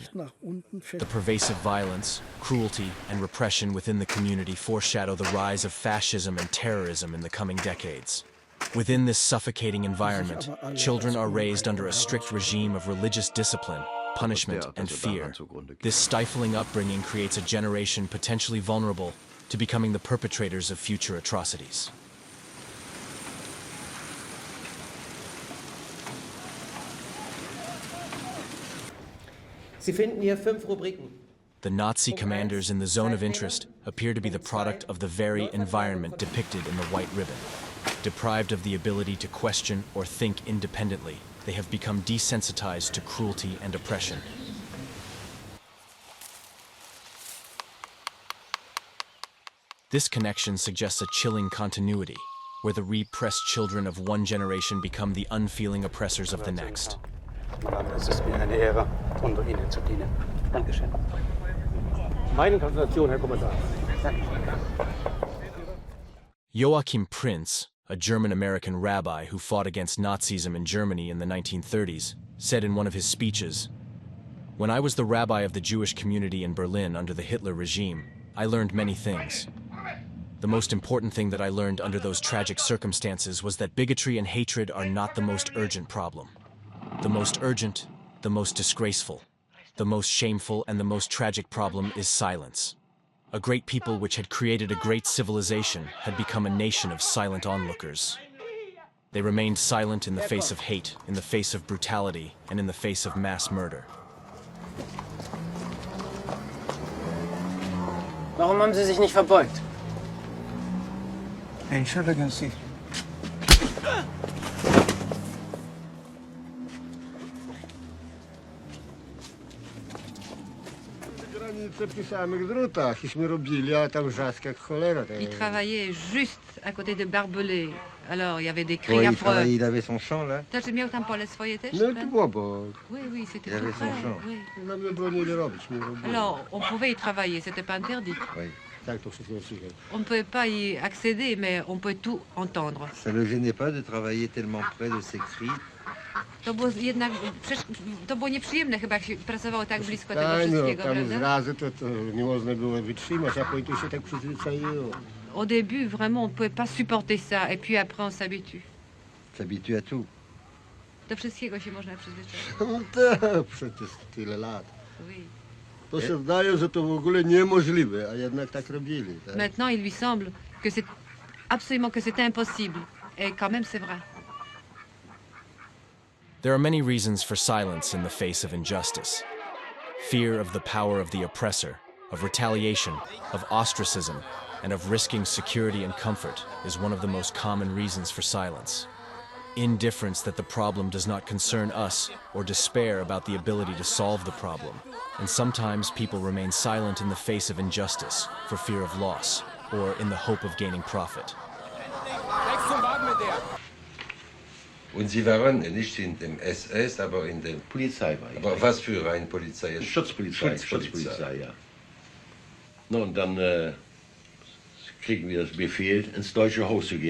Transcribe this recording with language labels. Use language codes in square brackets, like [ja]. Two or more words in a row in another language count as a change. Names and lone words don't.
[en] The pervasive violence, cruelty, and repression within the community foreshadow the rise of fascism and terrorism in the coming decades. Within this suffocating environment, children are raised under a strict regime of religious discipline, punishment, and fear. This stifling upbringing creates a generation potentially vulnerable to becoming the perpetrators of future atrocities. [de] Sie finden hier 5 Rubriken. [en] The Nazi commanders in the Zone of Interest appear to be the product of the very environment depicted in the White Ribbon. Deprived of the ability to question or think independently, they have become desensitized to cruelty and oppression. This connection suggests a chilling continuity, where the repressed children of one generation become the unfeeling oppressors of the next. [de] Madame, es ist mir eine Ehre, unter Ihnen zu dienen. Dankeschön. Meine Gratulation, Herr Kommandant. [en] Joachim Prinz, a German-American rabbi who fought against Nazism in Germany in the 1930s, said in one of his speeches, "When I was the rabbi of the Jewish community in Berlin under the Hitler regime, I learned many things. The most important thing that I learned under those tragic circumstances was that bigotry and hatred are not the most urgent problem. The most urgent, the most disgraceful, the most shameful, and the most tragic problem is silence. A great people which had created a great civilization had become a nation of silent onlookers. They remained silent in the face of hate, in the face of brutality, and in the face of mass murder." [de] Warum haben Sie sich nicht verbeugt? Entschuldigen Sie. [fr] Il travaillait juste à côté de Barbelé. Alors, il y avait des cris affreux. Il avait son champ, là. [pl] Też miał tam pole swoje też? No to było, bo [fr] Oui, oui, c'était Il avait tout son près, champ. oui. [pl] nam nie bronili robić. Nie robili. [fr] Alors, on pouvait y travailler, c'était pas interdit. Oui. [pl] Tak to wszystko słychać. [fr] On ne pouvait pas y accéder, mais on peut tout entendre. Ça ne le gênait pas de travailler tellement près de ses cris. [pl] To było jednak, to było nieprzyjemne chyba, jak się pracowało tak blisko tego Tak, no, wszystkiego, tam prawda? zrazy to nie można było wytrzymać, a później to się tak przyzwyczaiło. [fr] Au début, vraiment, on ne pouvait pas supporter ça, et puis après, on s'habitue. S'habitue à tout. [pl] Do wszystkiego się można przyzwyczaić. No tak, przecież tyle lat. [fr] Oui. [pl] To się wydaje, że to w ogóle niemożliwe, a jednak tak robili. Tak? [fr] Maintenant, il lui semble que c'est absolument que c'est impossible. Et quand même, c'est vrai. [en] There are many reasons for silence in the face of injustice. Fear of the power of the oppressor, of retaliation, of ostracism, and of risking security and comfort is one of the most common reasons for silence. Indifference that the problem does not concern us, or despair about the ability to solve the problem. And sometimes people remain silent in the face of injustice, for fear of loss, or in the hope of gaining profit. [de] Und Sie waren nicht in dem SS, aber in der Polizei war ich. Aber was für eine Polizei? Schutzpolizei, ja. No, und dann kriegen wir das Befehl, ins Deutsche Haus zu gehen.